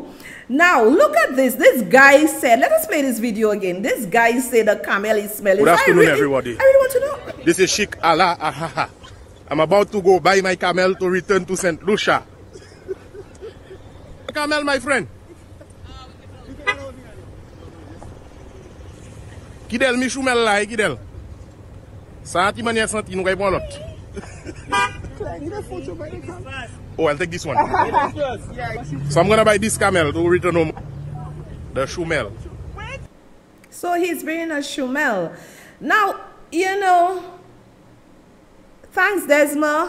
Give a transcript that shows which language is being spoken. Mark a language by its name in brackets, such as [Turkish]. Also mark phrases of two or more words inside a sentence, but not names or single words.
[English] Now, look at this. This guy said, let us play this video again. This guy said the camel is smelling. Good afternoon, everybody. I really want to know. This is Sheikh Allah Ahaha. I'm about to go buy my camel to return to St. Lucia. Camel, my friend. [Saint Lucian Creole French] Kidel, mi choumel la, kidel. Santi manye santi, nou kay pon lot. [English] Oh, I'll take this one. So I'm gonna buy this camel to return home. The choumel. So he's bringing a choumel. Now, you know, thanks Desma.